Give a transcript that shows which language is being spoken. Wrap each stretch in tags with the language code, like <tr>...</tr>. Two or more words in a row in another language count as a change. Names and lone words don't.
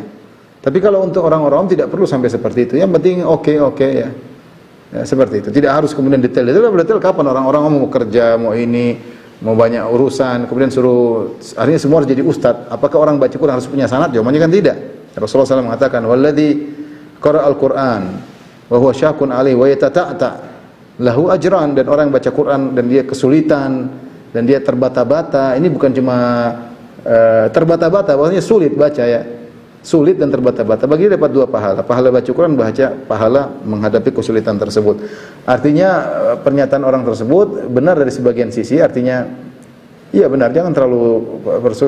<id>Tapi kalau untuk orang-orang tidak perlu sampai seperti itu. Yang penting oke, ya. Ya, seperti itu. Tidak harus kemudian detail. Detail kapan orang-orang mau kerja, mau ini, mau banyak urusan, kemudian suruh akhirnya semua harus jadi ustadz. Apakah orang baca Quran harus punya sanad? Jawabannya kan tidak. Rasulullah SAW mengatakan,</id> <ar>"والذي قرأ القرآن وهو شاق عليه ويتتعتع له أجران."</ar> <id>Dan orang yang baca Quran dan dia kesulitan dan dia terbata-bata, ini bukan cuma terbata-bata, maksudnya sulit baca, ya. Sulit dan terbata-bata, bagi dia dapat 2 pahala. Pahala baca Quran, pahala menghadapi kesulitan tersebut. Artinya pernyataan orang tersebut benar dari sebagian sisi, artinya iya benar, jangan terlalu bersulit.</id>